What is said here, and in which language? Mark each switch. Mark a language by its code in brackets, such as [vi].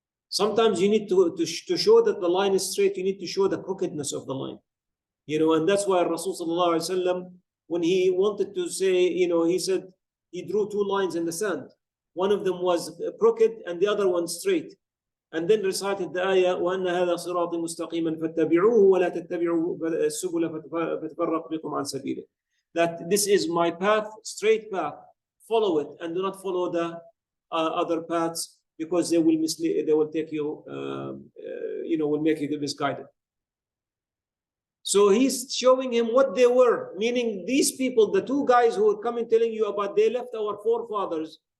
[en] Sometimes you need to show that the line is straight, you need to show the crookedness of the line. And that's why Rasul sallallahu alaihi wasallam, when he wanted to say, he said, he drew two lines in the sand. One of them was crooked and the other one straight. And then recited the ayah, [ar] وَأَنَّ هَذَا صِرَاطِ مُسْتَقِيمًا فَاتَّبِعُوهُ وَلَا تَتَّبِعُوا السُّبُلَ فَتَفَرَّقَ بِكُمْ عَنْ سَبِيلِهِ. [en] That this is my path, straight path. Follow it and do not follow the other paths, because they will mislead, they will take you, will make you misguided. So he's showing him what they were, meaning these people, the two guys who are coming telling you about they left our forefathers.